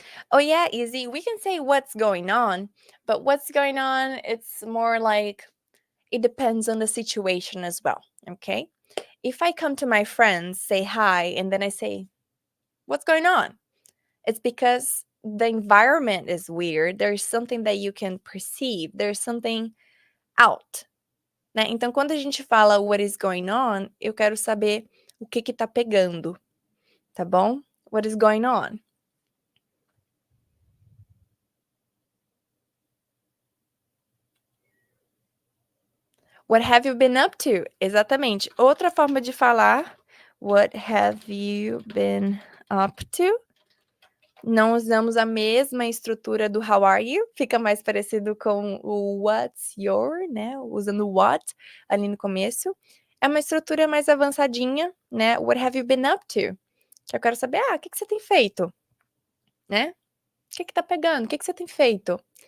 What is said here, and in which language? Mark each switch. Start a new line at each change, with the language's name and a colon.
English: Oh yeah, easy. We can say what's going on, but what's going on, it's more like it depends on the situation as well, okay? If I come to my friends, say hi, and then I say, what's going on? It's because the environment is weird, there's something that you can perceive, there's something out, né.
Portuguese: Então quando a gente fala
English: what is going on,
Portuguese: eu quero saber o que tá pegando, tá bom?
English: What is going on? What have you been up to? Exatamente.
Portuguese: Outra forma de falar,
English: what have you been up to?
Portuguese: Não usamos a mesma estrutura do
English: how are you,
Portuguese: fica mais parecido com o
English: what's your,
Portuguese: né, usando o what ali no começo. É uma estrutura mais avançadinha, né,
English: what have you been up to?
Portuguese: Que eu quero saber, o que você tem feito, né? O que tá pegando? O que você tem feito?